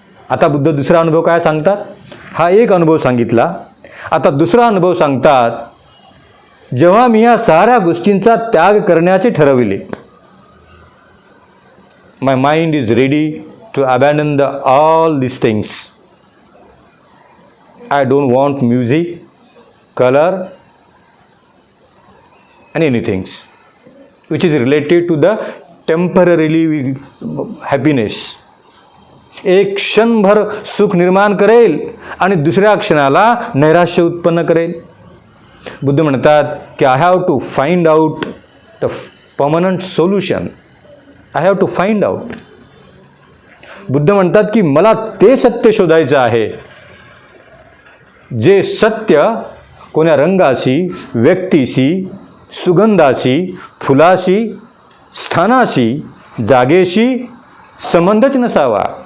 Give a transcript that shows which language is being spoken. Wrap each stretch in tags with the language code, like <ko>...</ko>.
<mr>आता बुद्ध दुसरा अनुभव काय सांगतात? हा एक अनुभव सांगितला. आता दुसरा अनुभव सांगतात, जेव्हा मी या साऱ्या गोष्टींचा त्याग करण्याचे ठरविले,</mr> <en>My mind is ready to abandon the all this things.</en> <mr>I don't want music, colour</mr> <en>and anything which is related to the temporarily happiness.</en> <mr>एक क्षणभर सुख निर्माण करेल आणि दुसऱ्या क्षणाला नैराश्य उत्पन्न करेल. बुद्ध म्हणतात की</mr> <en>I have to find out the permanent solution. I have to find out.</en> <mr>Buddha म्हणतात की मला ते सत्य शोधायचं आहे, जे सत्य कोण्या रंगाशी, व्यक्तीशी, सुगंधाशी, फुलाशी, स्थानाशी, जागेशी संबंधच नसावा.</mr>